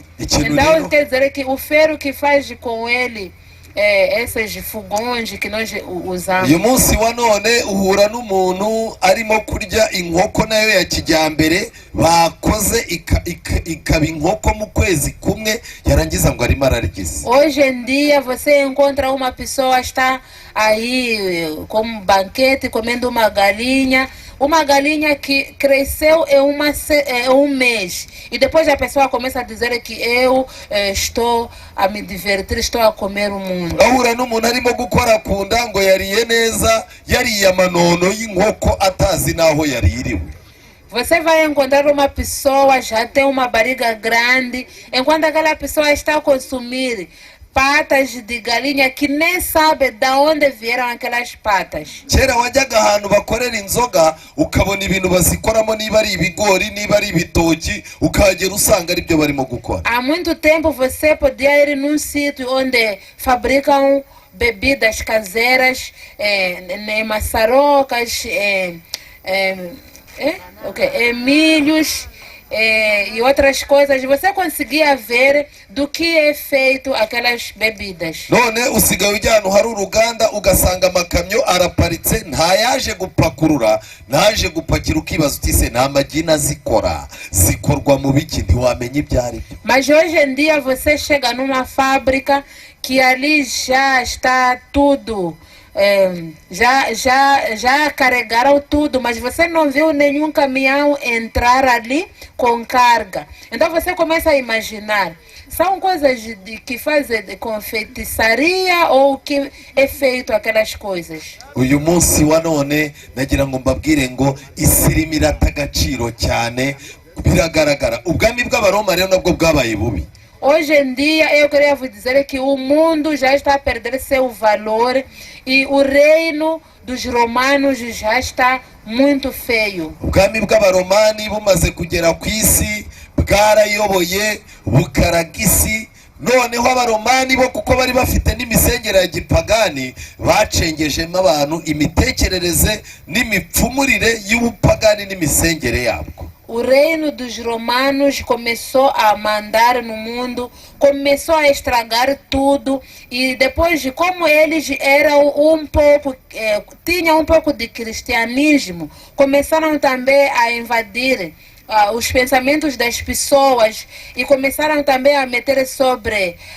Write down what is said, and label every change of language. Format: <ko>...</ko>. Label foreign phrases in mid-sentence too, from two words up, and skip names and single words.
<pt>Então quer dizer que o ferro que faz com ele esses fogões que nós usamos.</pt> <rw>Uyu munsi wa none uhura n'umuntu arimo kurya inkoko nayo ya kijyambere bakoze ikaba inkoko mu kwezi kumwe, yarangiza ngo arimo ararigisa.</rw> <pt>Hoje em dia você encontra uma pessoa está aí com um banquete comendo uma galinha que cresceu em um mês, e depois a pessoa começa a dizer que eu estou a me divertir, estou a comer o mundo.</pt> <rw>Ahura n'umuntu arimo gukora ku nda ngo yariye neza, yariye amanono y'inkoko atazi naho yaririwe.</rw> <pt>Você vai encontrar uma pessoa já tem uma barriga grande, enquanto aquela pessoa está a consumir patas de galinha que nem sabe de onde vieram aquelas patas.</pt> <rw>Kera wajyaga ahantu bakorera inzoga ukabona ibintu bazikoramo, niba ari ibigori niba ari ibitoki, ukahagera usanga ari byo barimo gukora.</rw> <pt>Há muito tempo você podia ir num sítio onde fabricam bebidas caseiras, maçarocas, milhos e outras coisas. Você conseguia ver do que é feito aquelas bebidas.</pt> <rw>None usigaye ujya ahantu hari uruganda ugasanga amakamyo araparitse, ntayaje gupakurura, ntaje gupakira, ukibaza uti se nta magina zikorwa mu biki, ntiwamenya ibyo ari byo.</rw> <pt>Mas hoje em dia você chega numa fábrica que ali já está tudo, já carregaram tudo, mas você não viu nenhum caminhão entrar ali com carga. Então você começa a imaginar, são coisas que fazem com feitiçaria ou que é feito aquelas coisas.</pt> <rw>Uyu munsi wa none nagira ngo mbabwire ngo isi irimo irata agaciro cyane, biragaragara. Ubwami bw'abaroma rero nabwo bwabaye bubi.</rw> <pt>Hoje em dia, eu queria vos dizer que o mundo já está a perder seu valor e o reino dos romanos já está muito feio.</pt> <rw>Ubwami bw'abaromani bumaze kugera ku isi, bwarayoboye bukaraga isi. Noneho abaromani bo kuko bari bafite n'imisengere ya gipagani, bacengejemo abantu imitekerereze n'imipfumurire y'ubupagani n'imisengere yabwo.</rw> <pt>O reino dos romanos começou a mandar no mundo, começou a estragar tudo, e depois de como eles eram tinham um pouco de cristianismo, começaram também a invadir os pensamentos das pessoas e começaram também a meter sobre</pt>